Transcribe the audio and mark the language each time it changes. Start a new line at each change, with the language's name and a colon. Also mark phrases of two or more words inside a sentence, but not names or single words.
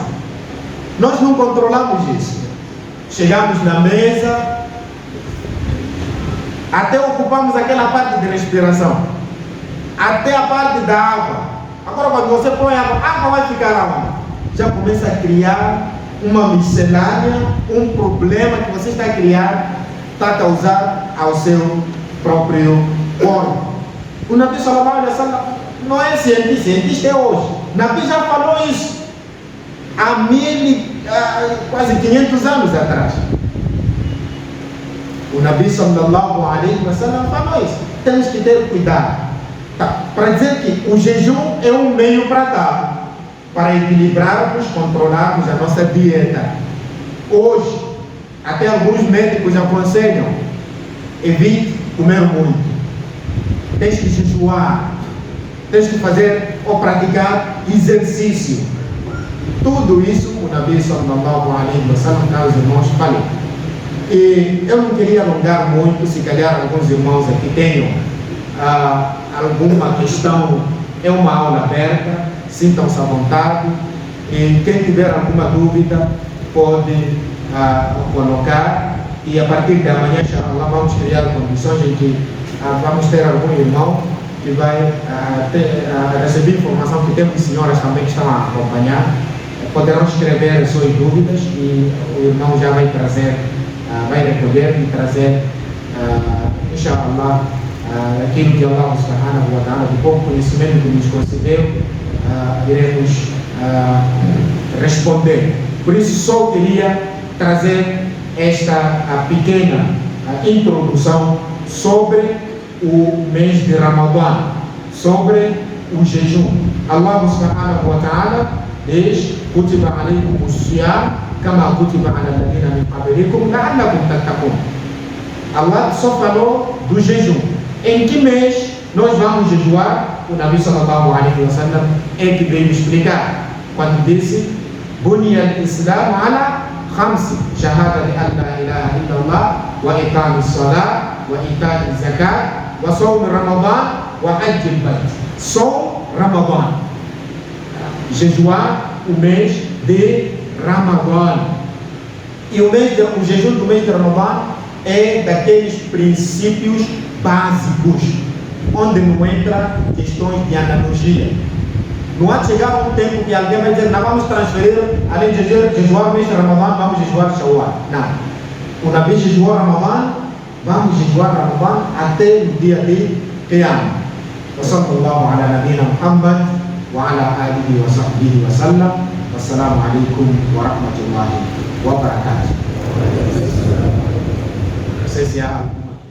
Portuguese: Nós não controlamos isso. Chegamos na mesa, até ocupamos aquela parte de respiração, até a parte da água. Agora quando você põe água, a água vai ficar onde? Já começa a criar uma miscelânea, um problema que você está a criar, está a causar ao seu próprio corpo. O Nabi
Arabic: صلى الله عليه وسلم
Portuguese: não é cientista é hoje. O Nabi já falou isso há quase 500 anos atrás. O Nabi
Arabic: صلى الله عليه وسلم
Portuguese: falou isso. Temos que ter cuidado. Para dizer que o jejum é um meio para dar, para equilibrarmos, controlarmos a nossa dieta. Hoje, até alguns médicos aconselham: evite comer muito. Tens que jejuar. Tens que fazer ou praticar exercício. Tudo isso o Nabi
Arabic: صلى الله عليه وسلم,
Portuguese: caros irmãos, falou. E eu não queria alongar muito, se calhar alguns irmãos aqui tenham alguma questão, é uma aula aberta, sintam-se à vontade. E quem tiver alguma dúvida pode colocar, e a partir de amanhã, inshallah, vamos criar condições em que vamos ter algum irmão que vai receber informação, que temos senhoras também que estão a acompanhar, poderão escrever as suas dúvidas e o irmão já vai trazer, vai recolher e trazer, inshallah, aquilo que
Arabic: الله سبحانه وتعالى,
Portuguese: do pouco conhecimento que nos concedeu, iremos responder. Por isso só queria trazer esta pequena introdução sobre o mês de Ramadã, sobre o jejum.
Arabic: الله سبحانه وتعالى diz: كتب عليكم الصيام كما كتب على الذين من قبلكم لعلكم تتقون.
Portuguese: Allah só falou do jejum. Em que mês nós vamos jejuar? O Nabi
Arabic: صلى الله عليه وسلم
Portuguese: é que veio explicar quando disse:
Arabic: بني الإسلام على خمس شهادة ل أن لا إله إلا الله وإقام الصلاة وإيتاء الزكاة وصوم رمضان وحج البيت.
Portuguese: Só Ramadan, jejuar o mês de Ramadã. E o jejum do mês de Ramadã é daqueles princípios básicos, onde não entra questões de analogia. Não há de chegar um tempo que alguém vai dizer: não, vamos transferir, além de jejuar o mês de Ramadã, vamos jejuar Shawwal. Não. O Nabi jejuou Ramadã, vamos jejuar Ramadã até o dia de Qiyamah.
Arabic: وصلى الله على نبينا محمد وعلى آله وصحبه وسلم. والسلام عليكم ورحمة الله وبركاته.
Portuguese: Não sei se há